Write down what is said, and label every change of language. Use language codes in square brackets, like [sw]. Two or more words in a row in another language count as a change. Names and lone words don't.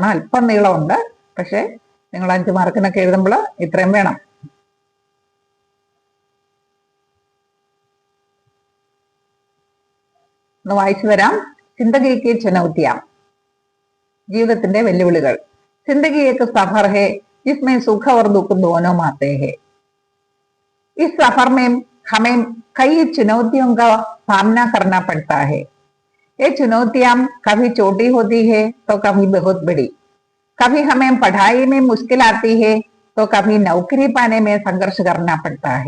[ml] അല്പം നീളമുണ്ട്, പക്ഷെ നിങ്ങൾ 5 മാർക്കിനൊക്കെ എഴുതുമ്പോൾ ഇത്രയും വേണം. ഒന്ന് വായിച്ചു തരാം. [hi] ज़िंदगी की चुनौतियाँ, [ml] ജീവിതത്തിന്റെ വെല്ലുവിളികൾ. [hi] जिंदगी एक सफर है जिसमें सुख और दुख दोनों आते हैं. इस सफर में हमें कई चुनौतियों का सामना करना पड़ता है. ये चुनौतियां कभी छोटी होती है तो कभी बहुत बड़ी. कभी हमें पढ़ाई में मुश्किल आती है तो कभी नौकरी पाने में संघर्ष करना पड़ता है.